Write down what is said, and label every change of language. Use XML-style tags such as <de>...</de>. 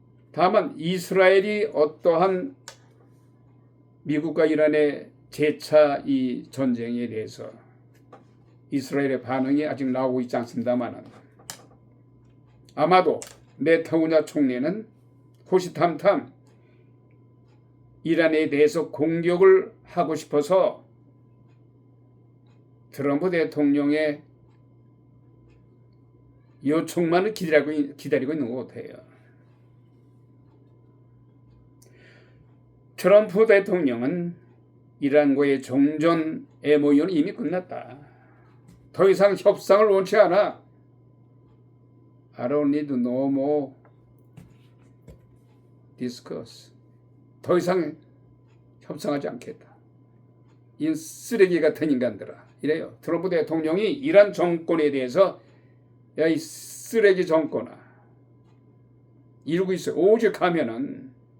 <ko>다만 이스라엘이 어떠한 미국과 이란의 재차 이 전쟁에 대해서 이스라엘의 반응이 아직 나오고 있지 않습니다만 아마도 네타냐후 총리는 호시탐탐 이란에 대해서 공격을 하고 싶어서 트럼프 대통령의 요청만을 기다리고 있는 것 같아요. 트럼프 대통령은 이란과의 종전 MOU는 이미 끝났다. 더 이상 협상을 원치 않아.</ko> <en>I don't need no more discuss.</en> <ko>더 이상 협상하지 않겠다. 이 쓰레기 같은 인간들아. 이래요. 트럼프 대통령이 이란 정권에 대해서 야, 이 쓰레기 정권아. 이러고 있어요. 오직 하면은</ko>